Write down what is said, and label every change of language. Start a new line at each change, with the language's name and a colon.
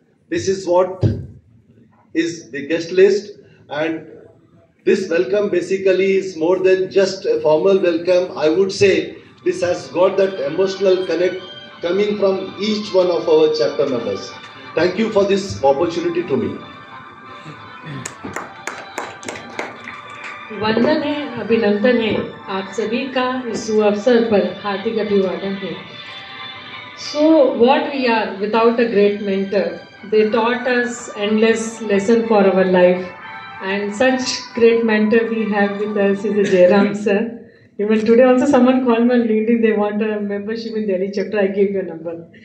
English: This is what is the guest list, and this welcome basically is more than just a formal welcome. I would say this has got that emotional connect coming from each one of our chapter members. Thank you for this opportunity to me.
Hindi: वंदन है, अभिनंदन है, आप सभी का इस अवसर पर हार्दिक अभिवादन है.
English: So what we are without a great mentor? They taught us endless lesson for our life, and such great mentor we have with us is Jairam sir. Even today also someone called me on LinkedIn, they want a membership in Delhi chapter, I gave you a number.